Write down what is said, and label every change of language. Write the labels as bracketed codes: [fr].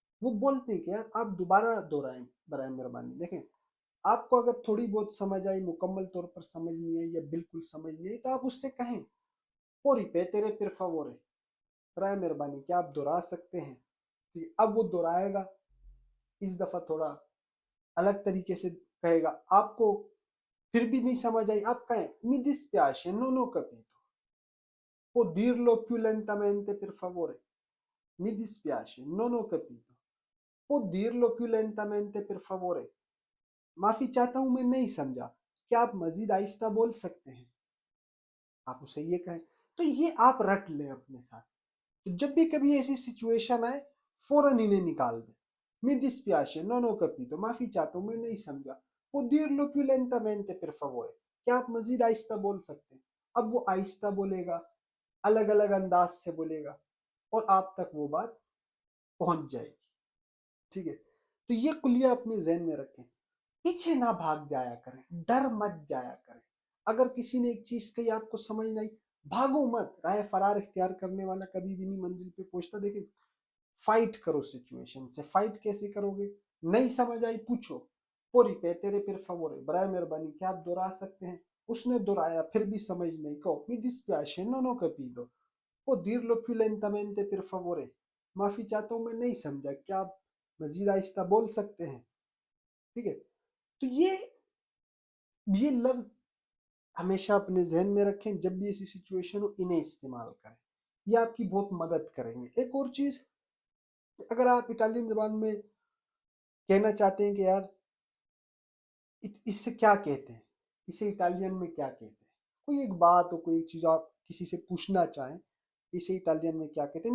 [hi] वो बोलते हैं कि यार आप दोबारा दोहराएं बराए मेहरबानी। देखें, आपको अगर थोड़ी बहुत समझ आई, मुकम्मल तौर पर समझ नहीं आई या बिल्कुल समझ नहीं आई, तो आप उससे कहें, "पुò ripetere per favore?" बराए मेहरबानी क्या आप दोहरा सकते हैं? कि अब वो दोहराएगा, इस दफा थोड़ा अलग तरीके से कहेगा। आपको फिर भी नहीं समझ आई, आप कहें, [it] "Mi dispiace, non ho capito. Può dirlo più lentamente per favore? Mi dispiace, non ho capito. Può dirlo più lentamente per favore?" [hi] माफी चाहता हूं, मैं नहीं समझा, क्या आप मजीद आहिस्ता बोल सकते हैं? आप उसे ये कहें। तो ये आप रट लें अपने साथ। तो जब भी कभी ऐसी सिचुएशन आए, फौरन इन्हें निकाल दें। [it] "Mi dispiace, non ho capito." [hi] माफी चाहता हूं, मैं नहीं समझा। [it] "Può dirlo più lentamente per favore?" [hi] क्या आप मजीद आहिस्ता बोल सकते हैं? अब वो आहिस्ता बोलेगा, अलग अलग अंदाज से बोलेगा और आप तक वो बात पहुंच जाएगी। ठीक है। तो ये कुलिया अपने जहन में रखें। पीछे ना भाग जाया करें, डर मत जाया करें। अगर किसी ने एक चीज कही आपको समझ नहीं, भागो मत। राह फरार इख्तियार करने वाला कभी भी नहीं मंजिल पे पहुंचता। देखिए, फाइट करो सिचुएशन से। फाइट कैसे करोगे? नहीं समझ आई, पूछो, "पोरी पे तेरे फिर favore, बराए मेहरबानी क्या आप दोहरा सकते हैं?" उसने दोहराया, फिर भी समझ नहीं, कहो, [it] "Mi dispiace, non ho capito. Può dirlo più lentamente per favore?" [hi] माफी चाहता हूँ, मैं नहीं समझा, क्या आप मजीद आहिस्ता बोल सकते हैं? ठीक है। तो ये लफ्ज हमेशा अपने जहन में रखें। जब भी ऐसी सिचुएशन हो, इन्हें इस्तेमाल करें। ये आपकी बहुत मदद करेंगे। एक और चीज, अगर आप इटालियन जबान में कहना चाहते हैं कि यार इससे क्या कहते हैं, इसे इटालियन में क्या कहते हैं, कोई एक बात हो, कोई एक चीज आप किसी से पूछना चाहें, इसे इटालियन में क्या कहते हैं।